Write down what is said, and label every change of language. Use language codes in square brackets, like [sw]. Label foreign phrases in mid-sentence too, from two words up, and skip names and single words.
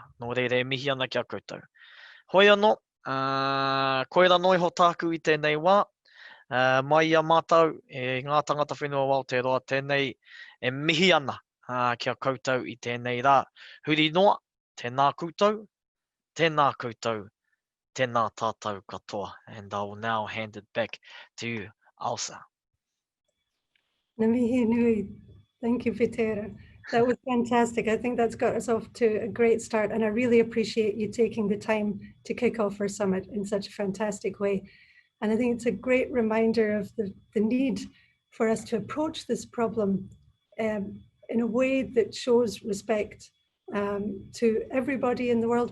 [mi] Nō reire e mihi ana kia koutou. Hoi anō, koera noi ho tāku I tēnei wā, mai a mātou e ngā tangata whenua o Aotearoa tēnei e mihi ana kia koutou I tēnei rā. Huri noa, tēnā koutou, tēnā koutou, tēnā tātou katoa. [en] And I will now hand it back to you, Elsa. [mi] Ngā mihi nui. [en] Thank you, Peter. That was fantastic. I think that's got us off to a great start, and I really appreciate you taking the time to kick off our summit in such a fantastic way. And I think it's a great reminder of the need for us to approach this problem in a way that shows respect to everybody in the world.